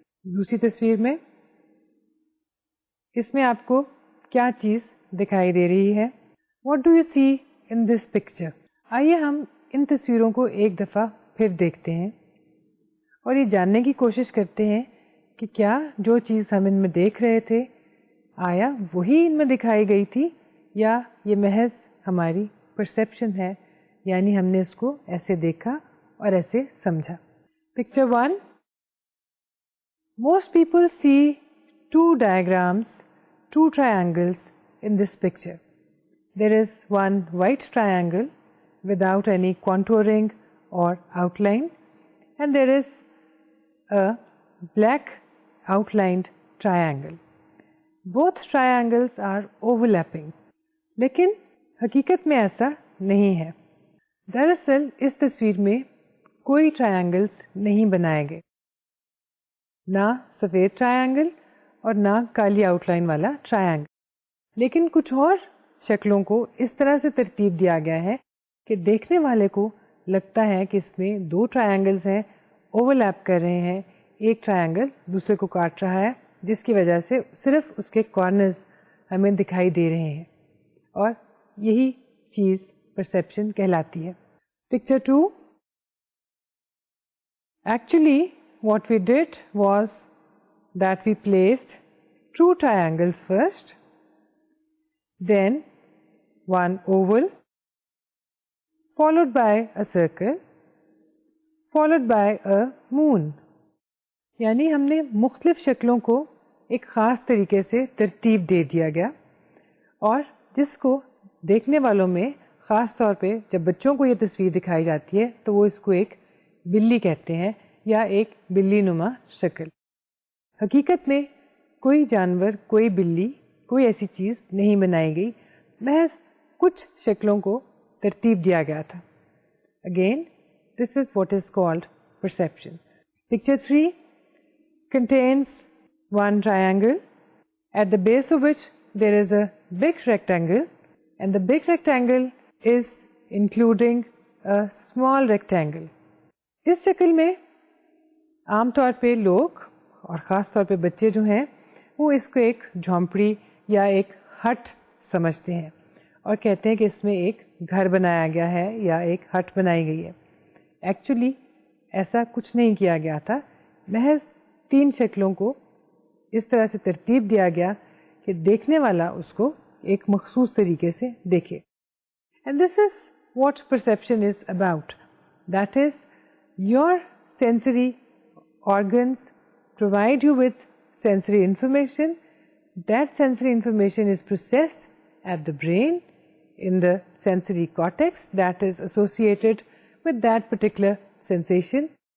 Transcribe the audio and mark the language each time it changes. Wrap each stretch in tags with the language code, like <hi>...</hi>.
<ur>دوسری تصویر میں اس میں آپ کو کیا چیز دکھائی دے رہی ہے؟</ur> <en>What do you see in this picture?</en> <ur>آئیے ہم ان تصویروں کو ایک دفعہ پھر دیکھتے ہیں اور یہ جاننے کی کوشش کرتے ہیں کہ کیا جو چیز ہم ان میں دیکھ رہے تھے آیا وہی ان میں دکھائی گئی تھی یا یہ محض ہماری پرسیپشن ہے، یعنی ہم نے اس کو ایسے دیکھا اور ایسے سمجھا.</ur> <en>Picture 1. Most people see two diagrams, two triangles in this picture. There is one white triangle without any contouring or outline, and there is a black outlined triangle. Both triangles are overlapping.</en> <ur>لیکن حقیقت میں ایسا نہیں ہے. دراصل اس تصویر میں کوئی ٹرائنگلز نہیں بنائے گئے، نہ سفید ٹرائنگل اور نہ کالی آؤٹ لائن والا ٹرائنگل، لیکن کچھ اور شکلوں کو اس طرح سے ترتیب دیا گیا ہے کہ دیکھنے والے کو لگتا ہے کہ اس میں دو ٹرائنگلز ہیں، اوور لیپ کر رہے ہیں، ایک ٹرائنگل دوسرے کو کاٹ رہا ہے، جس کی وجہ سے صرف اس کے کارنرز ہمیں دکھائی دے رہے ہیں، اور یہی چیز پرسیپشن کہلاتی ہے. Picture 2.</ur> <en>Actually, what we did was that we placed two triangles first, then one oval, followed by a circle, followed by a moon.</en> <ur>یعنی ہم نے مختلف شکلوں کو ایک خاص طریقے سے ترتیب دے دیا گیا، اور جس کو دیکھنے والوں میں خاص طور پہ جب بچوں کو یہ تصویر دکھائی جاتی ہے تو وہ اس کو ایک بلی کہتے ہیں یا ایک بلی نما شکل. حقیقت میں کوئی جانور، کوئی بلی، کوئی ایسی چیز نہیں بنائی گئی، محض کچھ شکلوں کو ترتیب دیا گیا تھا.</ur> <en>Again this is what is called perception. Picture 3 contains one triangle at the base of which there is a big rectangle, and the big rectangle is including a small rectangle.</en> <ur>اس شکل میں عام طور پہ لوگ اور خاص طور پہ بچے جو ہیں وہ اس کو ایک جھونپڑی یا ایک ہٹ سمجھتے ہیں اور کہتے ہیں کہ اس میں ایک گھر بنایا گیا ہے یا ایک ہٹ بنائی گئی ہے. ایکچولی ایسا کچھ نہیں کیا گیا تھا، محض 3 شکلوں کو اس طرح سے ترتیب دیا گیا کہ دیکھنے والا اس کو ایک مخصوص طریقے سے دیکھے.</ur> <en>And this is what perception is about. That is your sensory organs provide you with sensory information. That sensory information is processed at the brain in the sensory cortex that is associated with that particular sensation.</en>